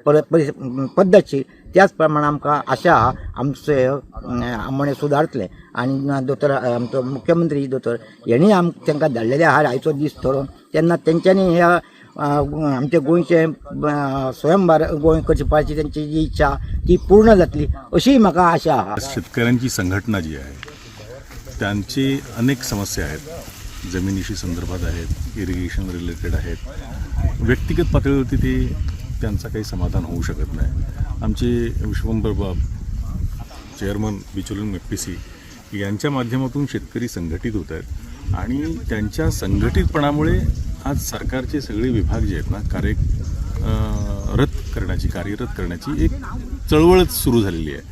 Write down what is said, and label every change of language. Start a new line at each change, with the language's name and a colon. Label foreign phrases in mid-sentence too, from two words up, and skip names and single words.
Konkani: पद्दतशीर त्याच प्रमाणे आमकां आशा आहा आमचे आमोणे सुदारतले आनी दोतोर आमचो मुख्यमंत्री दोतोर हेणी तांकां धाडलेले आहा आयचो दीस थरोवन तेन्ना तेंच्यांनी ह्या आमचे गोंयचे स्वयंभार गोंय करची पावची त्यांची जी इच्छा ती पूर्ण जातली अशी म्हाका आशा आहा
Marathi: शेतकऱ्यांची संघटना जी आहे त्यांची अनेक समस्या आहेत जमिनीशी संदर्भात आहेत
English: irrigation related
Marathi: आहेत व्यक्तिगत पातळीवरती ते त्यांचा काही समाधान होऊ शकत नाही आमचे विश्वंभर चेअरमन बिचोलियन FPC यांच्या माध्यमातून शेतकरी संघटित होत आहेत आणि त्यांच्या संघटितपणामुळे आज सरकारचे सगळे विभाग जे आहेत ना कार्यरत करण्याची एक चळवळच सुरू झालेली आहे.